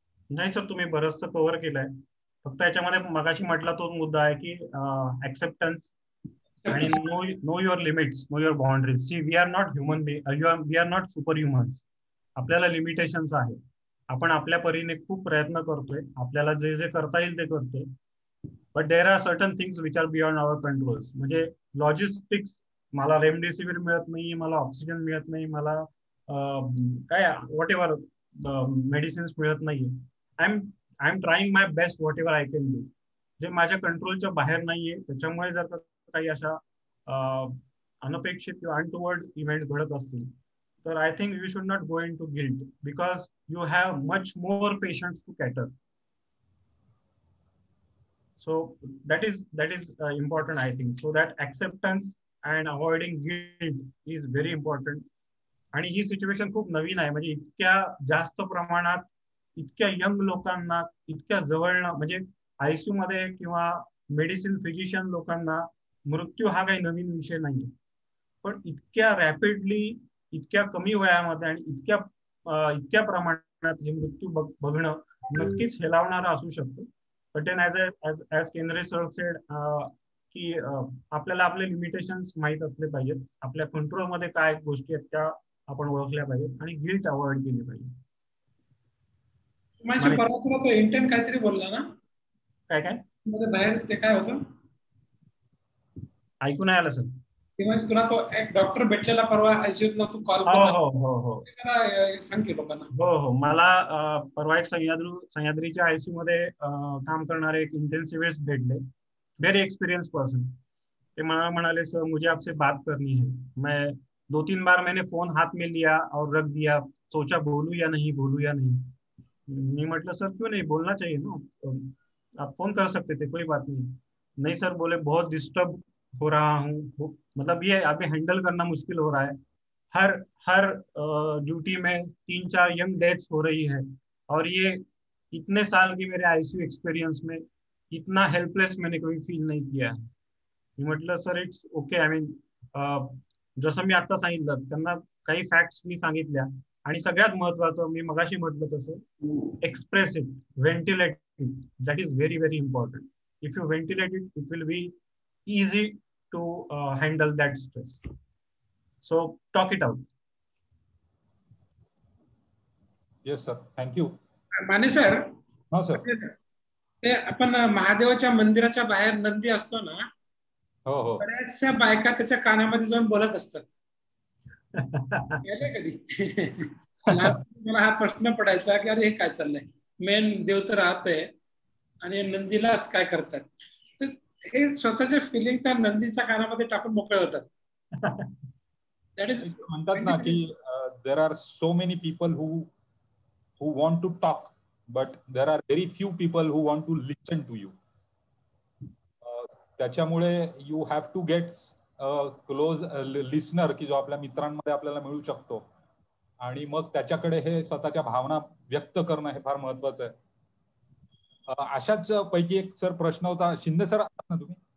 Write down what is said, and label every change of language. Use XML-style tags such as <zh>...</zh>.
<mr>नाही सर, तुम्ही बरंचसं कव्हर केलंय. फक्त याच्यामध्ये मगाशी म्हटला तो मुद्दा आहे की ऍक्सेप्टन्स आणि</mr> <en>Know your limits, know your boundaries. See, we are not human we are not super humans.</en> <mr>आपल्याला लिमिटेशन्स आहे. आपण आपल्या परीने खूप प्रयत्न करतोय, आपल्याला जे जे करता येईल ते करतोय.</mr> <en>But there are certain things which are beyond our controls.</en> <mr>म्हणजे लॉजिस्टिक्स, मला रेमडेसिवीर मिळत नाही, मला ऑक्सिजन मिळत नाही, मला काय व्हॉट एव्हर मेडिसिन्स मिळत नाही.</mr> <en>I am trying my best whatever I can do.</en> <mr>जे माझ्या कंट्रोलच्या बाहेर नाहीये, त्याच्यामुळे जर काही अशा अनपेक्षित किंवा अनटुवर्ड इव्हेंट घडत असतील, तर</mr> <en>I think you should not go into guilt, because you have much more patients to cater. So that is important, I think. So that acceptance and avoiding guilt is very important.</en> <mr>आणि ही situation खूप नवीन आहे. म्हणजे इतक्या जास्त प्रमाणात इतक्या young लोकांना इतक्या जवळ, म्हणजे आयसीयू मध्ये किंवा मेडिसिन फिजिशियन लोकांना मृत्यू हा काही नवीन विषय नाही. पण इतक्या रॅपिडली, इतक्या कमी वयामध्ये आणि इतक्या प्रमाणात हे मृत्यू बघणं नक्कीच हेलावणारं असू शकतं.</mr> <en>but then as Kendre sir said</en> <mr>की आपल्याला आपले लिमिटेशन्स माहीत असले पाहिजेत, आपल्या कंट्रोलमध्ये काय गोष्टी आहेत त्या आपण ओळखल्या पाहिजेत आणि गिल्ट अवॉइड केली पाहिजे. माझ्या परवा तो इंटेंट काहीतरी बोलला ना, काय मध्ये बाहेर ते काय होतं ऐकू नाही आलं सर. तुला तो एक डॉक्टर भेटलेला परवा आयसीयूतला, तू कॉल हो सांग की लोकांना. हो, मला परवा एक सह्याद्रीच्या आयसीयू मध्ये काम करणारे एक इंटेन्सिव्हिस्ट भेटले,</mr> <en>Very experience person.</en> <mr>ते मला म्हणाले,</mr> <hi>सर मुझे आपसे बात करनी है. मैं 2-3 बार मैंने फोन हाथ में लिया और रख दिया, सोचा बोलूं या नहीं. मैं मतलब सर क्यों नहीं, बोलना चाहिए ना, आप फोन कर सकते थे, कोई बात नहीं सर. बोले बहुत डिस्टर्ब हो रहा हूँ, मतलब ये अभी हैंडल करना मुश्किल हो रहा है. हर ड्यूटी में 3-4 यंग डेथ्स हो रही है, और ये इतने साल की मेरे आईसीयू एक्सपीरियंस में इतना हेल्पलेस मैंने कभी फील नाही किया है.</hi> <mr>मी म्हटलं sir</mr> <en>It's okay.</en> <mr>I mean जसं मी आता सांगितलं, त्यांना काही फॅक्ट्स मी सांगितल्या, आणि सगळ्यात महत्वाचं मी मगाशी म्हटलं तसं,</mr> <en>Express it, ventilate it. That is very very important. If you ventilate it, it will be easy to handle that stress. So talk it out. Yes sir, thank you.</en> <mr>Mane sir, हा सर, ते आपण महादेवाच्या मंदिराच्या बाहेर नंदी असतो ना, हो, बऱ्याचशा बायका त्याच्या कानामध्ये जाऊन बोलत असतात. कधी मला हा प्रश्न पडायचा की अरे हे काय चाललंय, मेन देव तर राहतोय आणि नंदीलाच काय करतात. तर हे स्वतःचे फिलिंग त्या नंदीच्या कानामध्ये टाकून मोकळे होतात. म्हणतात ना की</mr> <en>There are so many people who want to talk, but there are very few people who want to listen to you.</en> <mr>त्याच्यामुळे</mr> <en>you have to get a close listener</en> <mr>की जो आपल्या मित्रांमध्ये आपल्याला मिळू शकतो, आणि मग त्याच्याकडे हे स्वतःच्या भावना व्यक्त करणं हे फार महत्वाचं आहे. अशाच पैकी एक सर प्रश्न होता, शिंदे सर आहात ना तुम्ही?</mr>